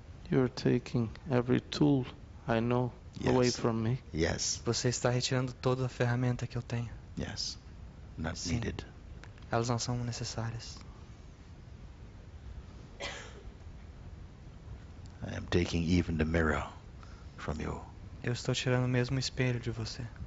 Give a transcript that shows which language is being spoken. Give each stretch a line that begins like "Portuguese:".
English: You're taking every tool I know away Yes. from me. Yes.
Portuguese: Você está retirando toda a ferramenta que eu tenho.
English: Yes. Not
Portuguese: Sim.
English: needed.
Portuguese: Elas não são necessárias.
English: I am taking even the mirror from you.
Portuguese: Eu estou tirando mesmo o espelho de você.